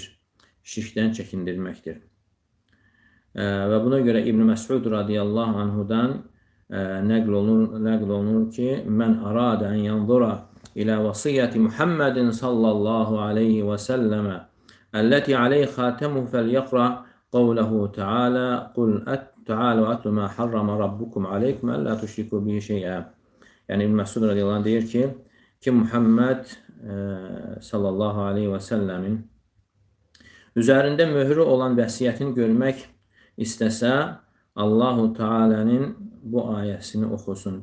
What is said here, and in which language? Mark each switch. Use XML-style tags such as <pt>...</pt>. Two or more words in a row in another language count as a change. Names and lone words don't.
<az>Şirkdən çəkindirməkdir. Və buna görə İbn Məsud</az> <ar>رضي الله عنه</ar> <az>nəql olunur ki,</az> <ar>"من أراد أن ينظر إلى وصية محمد صلى الله عليه وسلم التي عليها خاتمه فليقرأ قوله تعالى قل تعالوا أتل ما حرم ربكم عليكم ألا تشركوا به شيئا."</ar> <az>Yəni İbn Məsud</az> <ar>رضي الله عنه</ar> <az>deyir ki Muhammed</az> <ar>صلى الله عليه وسلم</ar> <az>üzərində möhrü olan vəsiyyətini görmək istəsə, Allahu Teala'nın bu ayəsini oxusun.</az>